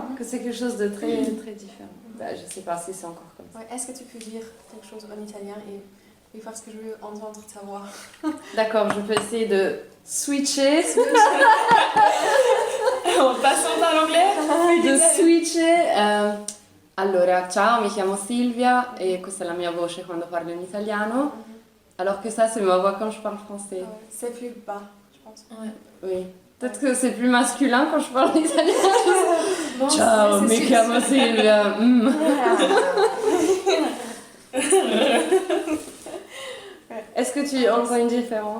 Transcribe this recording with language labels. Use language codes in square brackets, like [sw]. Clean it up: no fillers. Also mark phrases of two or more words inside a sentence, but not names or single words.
[fr] Que c'est quelque chose de très, très différent. Je sais pas si c'est encore comme ça. Ouais, est-ce que tu peux dire quelque chose en italien et Oui, parce que je veux entendre ta voix. D'accord, je peux essayer de switcher. En passant par l'anglais. De switcher. [it] Allora, ciao, mi chiamo Silvia et questa è la mia voce quando parlo in italiano. [fr] Alors que ça, c'est ma voix quand je parle français. Ouais, c'est plus bas, je pense. Ouais. Oui. Peut-être que c'est plus masculin quand je parle italien. Bon, [it] Ciao, mi chiamo Silvia. [fr] Est-ce que tu entends une différence?